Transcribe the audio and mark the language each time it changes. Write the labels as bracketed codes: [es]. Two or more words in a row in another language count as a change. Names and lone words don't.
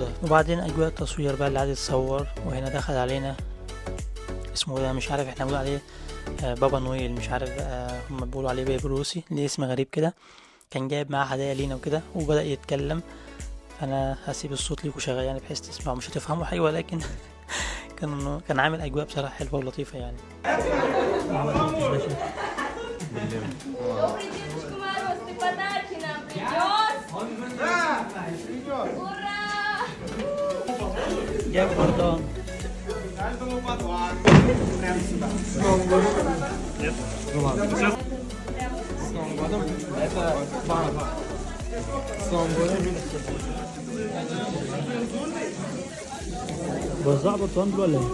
[ar] وبعدين أجواء التصوير بقى اللي عايز يتصور. وهنا دخل علينا اسمه ده مش عارف احنا بنقول عليه بابا نويل، مش عارف بقى هم بيقولوا عليه بيه بالروسي، ليه اسم غريب كده. كان جايب معاه هدايا لينا وكده وبدأ يتكلم. فأنا هسيب الصوت ليكوا شغال يعني بحيث تسمعوا، مش هتفهموا حاجة ولكن كان عامل أجواء بصراحة حلوة ولطيفة يعني. [ru] Добрый день, Мороз, ты подарки нам принес? Ура! [ar] جاب برضان. وزع برتقال دول ولا ايه؟